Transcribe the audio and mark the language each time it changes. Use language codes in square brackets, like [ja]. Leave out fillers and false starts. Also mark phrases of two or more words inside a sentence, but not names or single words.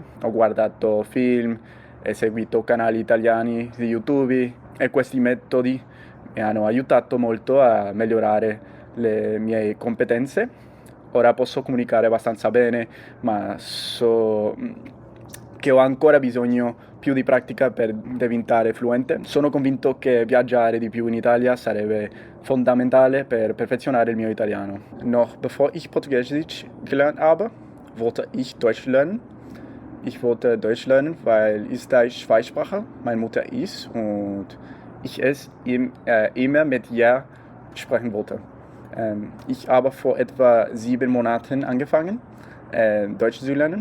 [it] Ho guardato film e seguito canali italiani di YouTube e questi metodi mi hanno aiutato molto a migliorare le mie competenze. Ora posso comunicare abbastanza bene, ma so che ho ancora bisogno più di pratica per diventare fluente. Sono convinto che viaggiare di più in Italia sarebbe fondamentale per perfezionare il mio italiano. [de] Noch bevor ich Portugiesisch gelernt habe, wollte ich Deutsch lernen. Ich wollte Deutsch lernen, weil es die Zweitsprache meine Mutter ist und ich es immer mit ihr sprechen wollte. Ich habe vor etwa 7 Monaten angefangen, Deutsch zu lernen.